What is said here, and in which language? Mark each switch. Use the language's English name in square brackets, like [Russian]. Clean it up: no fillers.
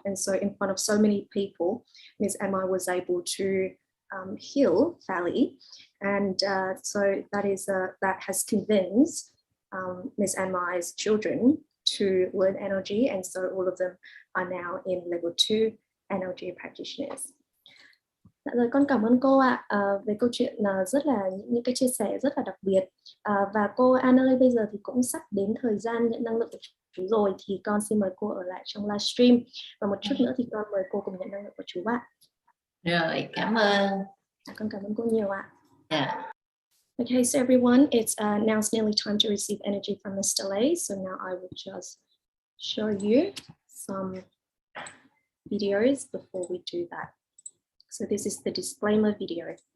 [English] And so in front of so many people, Ms. Ann Mai was able to heal Valley. And so that has convinced Ms. Ann Mai's children to learn NLG. And so all of them are now in level 2 NLG practitioners. [Vietnamese] Rồi, con cảm ơn cô ạ về câu chuyện rất là những cái chia sẻ rất là đặc biệt. Và cô Ann ơi, bây giờ thì cũng sắp đến thời gian nhận năng lượng của chú rồi, thì con xin mời cô ở lại trong livestream, và một chút nữa thì con mời cô cùng nhận năng lượng của chú ạ. Rồi, cảm ơn. Con cảm ơn cô nhiều ạ. [English] Yeah. Okay, so everyone, it's now it's nearly time to receive energy from Mr. Lay. So now I will just show you some videos before we do that. So this is the disclaimer video.